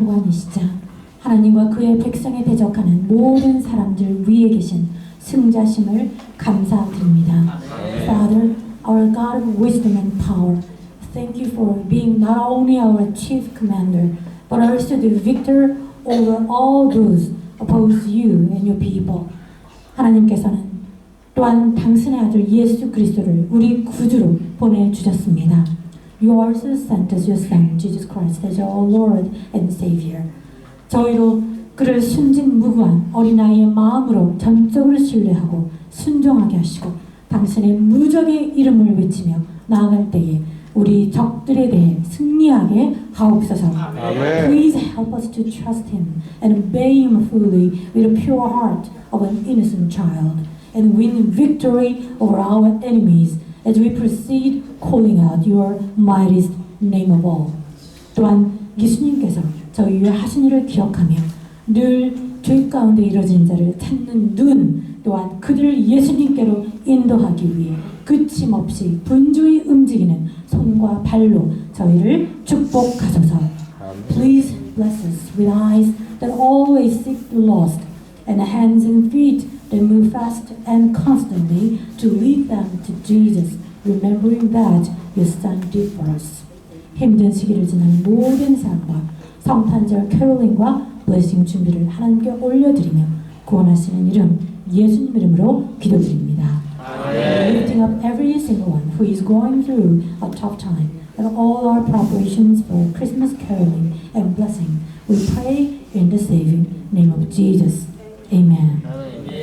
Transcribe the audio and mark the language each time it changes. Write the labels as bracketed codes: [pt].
[ko] 십자 하나님과 그의 백성에 대적하는 모든 사람들 위에 계신 승자심을 감사드립니다. [en] Father, our God of wisdom and power, thank you for being not only our chief commander, but also the victor over all those oppose you and your people. [ko] 하나님께서는 또한 당신의 아들 예수 그리스도를 우리 구주로 보내주셨습니다. [en] You also sent us your Son, Jesus Christ, as our Lord and Savior. [ko] 저희로 그를 순진무구한 어린아이의 마음으로 전적으로 신뢰하고 순종하게 하시고 당신의 무적의 이름을 외치며 나아갈 때에 우리 적들에 대해 승리하게 하옵소서. [en] Please help us to trust Him and obey Him fully with a pure heart of an innocent child and win victory over our enemies as we proceed calling out your mightiest name of all. [ko] 또한 예수님께서 저희의 하신 일을 기억하며 늘 죄 가운데 이뤄진 자를 찾는 눈 또한 그들을 예수님께로 인도하기 위해 끝임없이 분주히 움직이는 손과 발로 저희를 축복하소서. [en] Please bless us with eyes that always seek the lost and hands and feet that move fast and constantly to lead them to Jesus, remembering that your Son did for us. [ko] 힘든 시기를 지나는 모든 사람과 성탄절 캐롤링과 블레싱 준비를 하나님께 올려드리며 구원하시는 이름 예수님 이름으로 기도드립니다. [en] Lifting up every single one who is going through a tough time and all our preparations for Christmas caroling and blessing, we pray in the saving name of Jesus. Amen.